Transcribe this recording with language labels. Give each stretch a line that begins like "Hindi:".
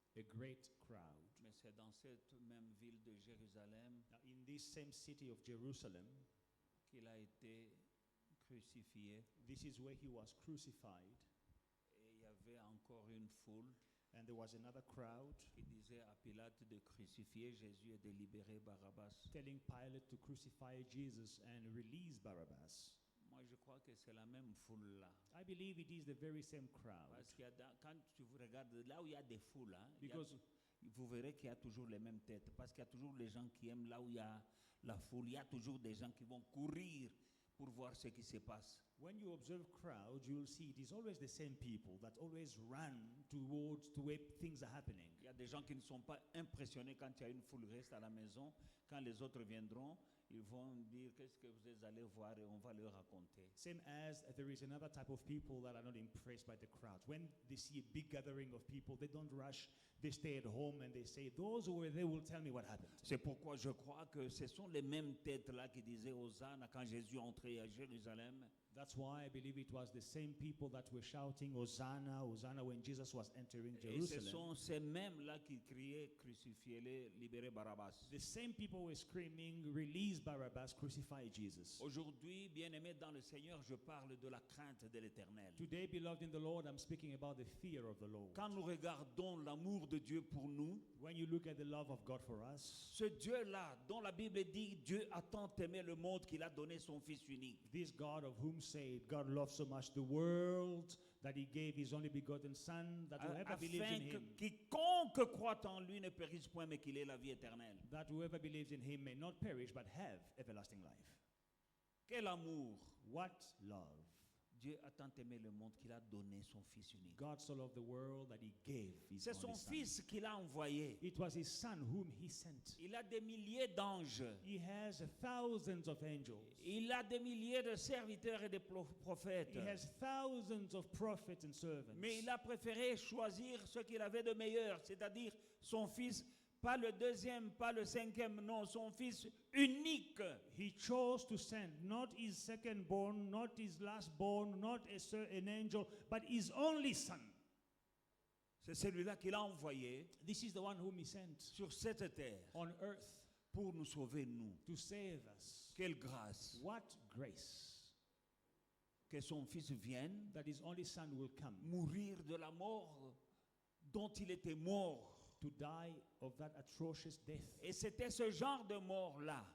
English: A great crowd.
French: Mais c'est dans cette même ville de Jérusalem
English: Now, in this same city of Jerusalem,
French: qu'il a été crucifié.
English: this is where he was crucified.
French: Et il y avait encore une foule
English: And there was another crowd
French: qui disait à Pilate de crucifier Jésus et de libérer Barabbas.
English: telling Pilate to crucify Jesus and release Barabbas.
French: Moi, je crois que c'est la même foule là.
English: I believe it is the very same crowd.
French: Parce qu'il y a quand tu regardes là où il y a des foules, hein,
English: Because
French: vous verrez qu'il y a toujours les mêmes têtes. Parce qu'il y a toujours les gens qui aiment là où il y a la foule. Il y a toujours des gens qui vont courir pour voir ce qui se passe.
English: when you observe crowds, you will see it is always the same people that always run towards to where things are happening.
French: Il y a des gens qui ne sont pas impressionnés quand il y a une foule reste à la maison. Quand les autres viendront, ils vont dire qu'est-ce que vous allez voir et on va leur raconter.
English: Same as there is another type of people that are not impressed by the crowds. When they see a big gathering of people, they don't rush. They stay at home and they say, those who were there will tell me what happened.
French: C'est pourquoi je crois que ce sont les mêmes têtes là qui disaient Hosanna quand Jésus entrait à Jérusalem.
English: That's why I believe it was the same people that were shouting, Hosanna, Hosanna, when Jesus was entering
French: Et ce
English: Jerusalem.
French: sont ces mêmes-là qui criaient crucifiez-le, libérez Barabbas.
English: The same people were screaming, release Barabbas, crucify Jesus.
French: Aujourd'hui, bien-aimés dans le Seigneur, je parle de la crainte de l'Éternel.
English: Today, beloved in the Lord, I'm speaking about the fear of the Lord.
French: Quand nous regardons l'amour de Dieu pour nous,
English: When you look at the love of God for us,
French: ce Dieu-là, dont la Bible dit Dieu a tant aimé le monde qu'il a donné son Fils unique.
English: this God of whom said, God loved so much the world that he gave his only begotten Son, that whoever believes
French: afin
English: in
French: que
English: him,
French: quiconque croit en lui ne périsse point, mais qu'il ait la vie éternelle.
English: that whoever believes in him may not perish but have everlasting life.
French: Quel amour!
English: What love!
French: Dieu a tant aimé le monde qu'il a donné son Fils unique.
English: God so loved the world that he gave his
French: C'est
English: only
French: son
English: Son.
French: Fils qu'il a envoyé.
English: It was his Son whom he sent.
French: Il a des milliers d'anges.
English: He has thousands of angels.
French: Il a des milliers de serviteurs et de prophètes.
English: He has thousands of prophets and servants.
French: Mais il a préféré choisir ce qu'il avait de meilleur, c'est-à-dire son Fils, pas le deuxième, pas le cinquième, non, son Fils unique.
English: He chose to send not his second-born, not his last-born, not an angel, but his only Son.
French: C'est celui-là qu'il a envoyé
English: This is the one whom he sent
French: sur cette terre
English: on earth
French: pour nous sauver, nous.
English: to save us.
French: Quelle grâce
English: What grace
French: que son Fils vienne
English: that his only Son will come
French: mourir de la mort dont il était mort.
English: to die of that atrocious death.
French: Et c'était ce genre de mort-là